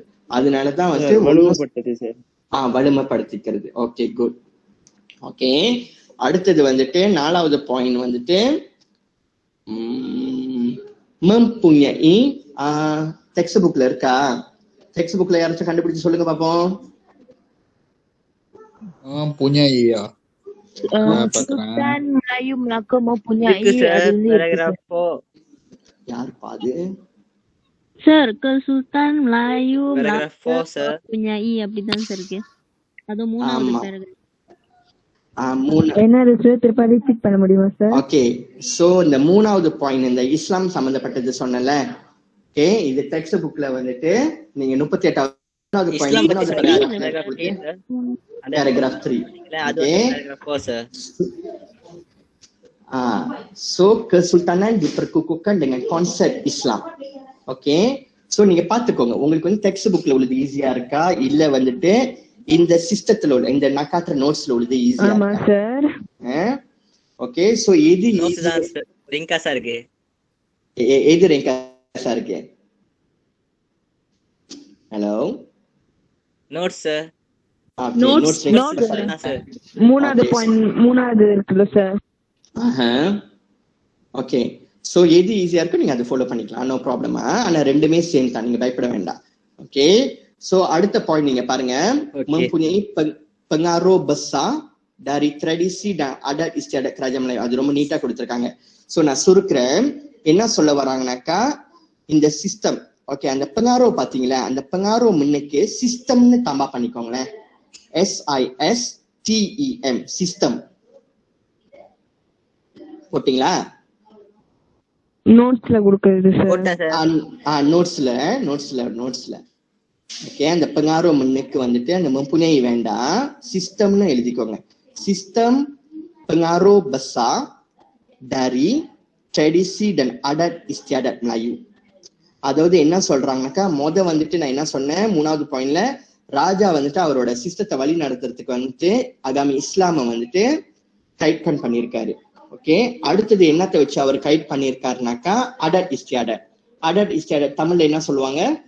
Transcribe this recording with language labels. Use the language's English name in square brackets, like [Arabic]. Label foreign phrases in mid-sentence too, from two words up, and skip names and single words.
[Tamil] அதனாலதான் வந்து வலிமைப்படுத்திக்கிறது. [English] okay, good. okay, [Tamil] அடுத்தது வந்துட்டு நாலாவது பாயிண்ட் வந்துட்டு mempunyai [English] text book [Tamil] இருக்கா? [English] text book [Tamil] யாராச்சும் கண்டுபிடிச்சு சொல்லுங்க பாப்போம். [Malay] mempunyai ya. Sultan Melayu Melaka mempunyai [Tamil] யார் பாது சார்? [Malay] Sultan Melayu Melaka mempunyai [Tamil] அப்படிதான் சார் இருக்கு. அது மூணாவது பேராகிராஃப். என்ன சார் திருப்பி ரிப்பீட் பண்ண முடியுமா சார்? [English] okay, so [Tamil] இந்த மூணாவது பாயிண்ட் இந்த இஸ்லாம் சம்பந்தப்பட்டது சொன்னல. ஓகே, இது [English] text book [Tamil] வந்துட்டு நீங்க 38வது பாயிண்ட் பேராகிராஃப் 3. [Malay] சோ kesultanan diperkukuhkan dengan konsep Islam. [English] okay, so [Tamil] நீங்க பாத்துக்கோங்க, உங்களுக்கு வந்து [English] text book [Tamil] உள்ளது ஈஸியா இருக்கா இல்ல வந்துட்டு இந்த சிஸ்டத்துல உள்ள இந்த நான் காட்டுற நோட்ஸ்ல உள்ளது ஈஸியா? ஆமா சார். [English] okay, so [Tamil] எது ரிங்காஸா இருக்கு? எது ரிங்காஸா இருக்கு? ஹலோ, நோட்ஸ் மூணாவது பாயிண்ட் மூணாவது இருக்குல்ல சார். [English] okay, so [Tamil] எது ஈஸியா இருக்கு நீங்க அதை ஃபாலோ பண்ணிக்கலாம், [English] no problem. [Tamil] ஆனா ரெண்டுமே சேம் தான், நீங்க பயப்பட வேண்டாம். [English] okay, so [Tamil] அடுத்த பாயிண்ட் நீங்க பாருங்க. [Malay] mempunyai pengaruh besar dari tradisi dan adat istiadat kerajaan Melayu. [Tamil] அது ரொம்ப நீட்டா கொடுத்திருக்காங்க. சோ நான் சுருக்குறேன். என்ன சொல்ல வராங்கனாக்கா, இந்த சிஸ்டம், ஓகே, அந்த pengaruh பாத்தீங்களா, அந்த pengaruh முன்னுக்கு சிஸ்டம்னு தம்பா பண்ணிக்கோங்களேன். SISTEM சிஸ்டம் போட்டீங்களா? நோட்ஸ்ல கொடுக்கிறது சார். நோட்ஸ்ல ஓகே, அந்த pengaruh முன்னுக்கு வந்துட்டு அந்த mempunyai வேண்டாம், சிஸ்டம்னு எழுதிக்கோங்க. [Malay] சிஸ்டம் pengaruh besar dari tradisi dan adat istiadat Melayu. [Tamil] அதாவது என்ன சொல்றாங்கனாக்கா, வந்துட்டு நான் என்ன சொன்னேன் மூணாவது பாயிண்ட்ல, ராஜா வந்துட்டு அவரோட சிஸ்டத்தை வழி நடத்துறதுக்கு வந்துட்டு அகாமி இஸ்லாம வந்துட்டு கைட் பண்ணிருக்காரு. ஓகே, அடுத்தது என்னத்தை வச்சு அவர் கைட் பண்ணிருக்காருனாக்கா அடட் இஸ்டியாடட் தமிழ்ல என்ன சொல்லுவாங்க?